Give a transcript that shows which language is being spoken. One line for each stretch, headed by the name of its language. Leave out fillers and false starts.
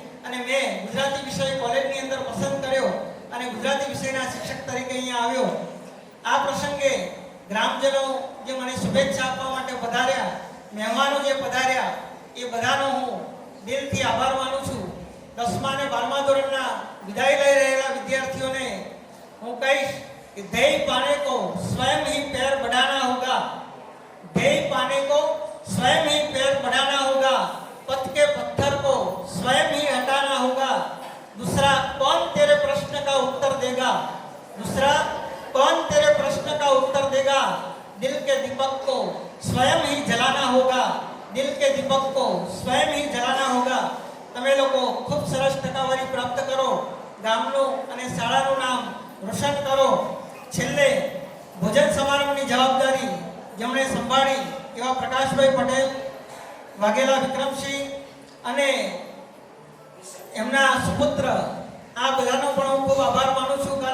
Gujarati: અને મેં ગુજરાતી વિષય કોલેજની અંદર પસંદ કર્યો અને ગુજરાતી વિષયના શિક્ષક તરીકે અહીંયા આવ્યો. આ પ્રસંગે ગ્રામજનો જે મને શુભેચ્છા આપવા માટે પધાર્યા, મહેમાનો જે પધાર્યા, એ બધાનો હું દિલથી આભાર માનું છું. 10મા અને 12મા ધોરણના વિદાય લઈ રહેલા વિદ્યાર્થીઓને હું કહીશ
Hindi: कि ध्येय पाने को स्वयं ही पैर बढ़ाना होगा, ध्येय पाने को स्वयं ही पैर बढ़ाना होगा, पथ के पत्थर को स्वयं ही हटाना होगा. दूसरा, कौन तेरे प्रश्न का उत्तर देगा? दूसरा, कौन तेरे प्रश्न का उत्तर देगा? दिल के दीपक को स्वयं ही जलाना होगा, दिल के दीपक को स्वयं ही जलाना होगा.
Gujarati: તમે લોકો ખૂબ સરસ ટકાવારી પ્રાપ્ત કરો, ગામનું અને શાળાનું નામ રોશન કરો. છેલ્લે ભોજન સમારંભની જવાબદારી જેમણે સંભાળી એવા પ્રકાશભાઈ પટેલ, વાઘેલા વિક્રમસિંહ અને એમના સુપુત્ર, આ બધાનો પણ હું ખૂબ આભાર માનું છું.